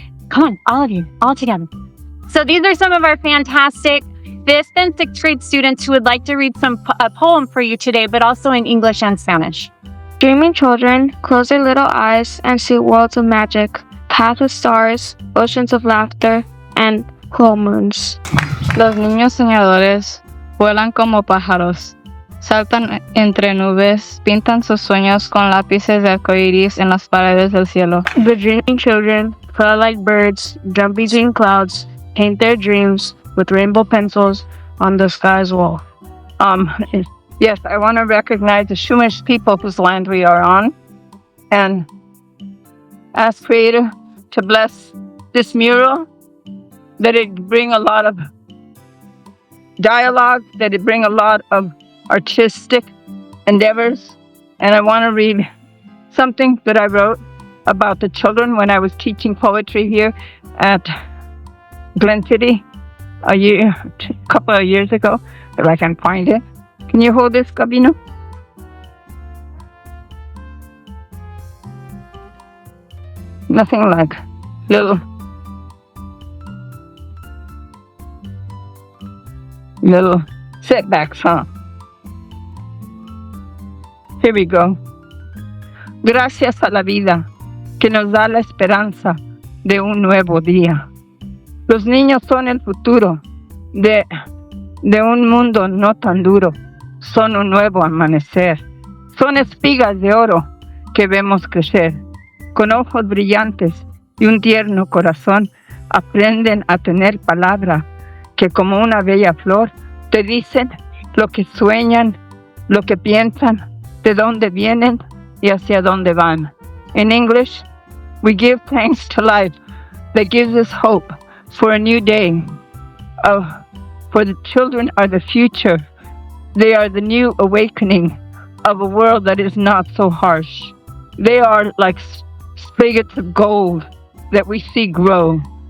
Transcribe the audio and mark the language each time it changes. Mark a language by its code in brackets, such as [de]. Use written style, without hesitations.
[en] Come on, all of you, all together. So these are some of our fantastic 5th and 6th grade students who would like to read a poem for you today, but also in English and Spanish. Dreaming children close their little eyes and see worlds of magic, paths of stars, oceans of laughter, and full moons. [es] Los niños soñadores vuelan como pájaros, saltan entre nubes, pintan sus sueños con lápices de arcoíris en las paredes del cielo. [en] The dreaming children fly like birds, jump between clouds, paint their dreams with rainbow pencils on the sky's wall. Yes, I want to recognize the Chumash people whose land we are on, and ask Creator to bless this mural, that it bring a lot of dialogue, that it bring a lot of artistic endeavors. And I want to read something that I wrote about the children when I was teaching poetry here at Glen City a couple of years ago, if I can find it. Can you hold this, Gabino? Nothing like little setbacks, huh? Here we go. [es] Gracias a la vida que nos da la esperanza de un nuevo día. Los niños son el futuro de un mundo no tan duro. Son un nuevo amanecer. Son espigas de oro que vemos crecer. Con ojos brillantes y un tierno corazón aprenden a tener palabra que como una bella flor te dicen lo que sueñan, lo que piensan, de dónde vienen y hacia dónde van. [en] In English, we give thanks to life that gives us hope for a new day. For the children are the future. They are the new awakening of a world that is not so harsh. They are like spigots of gold that we see grow.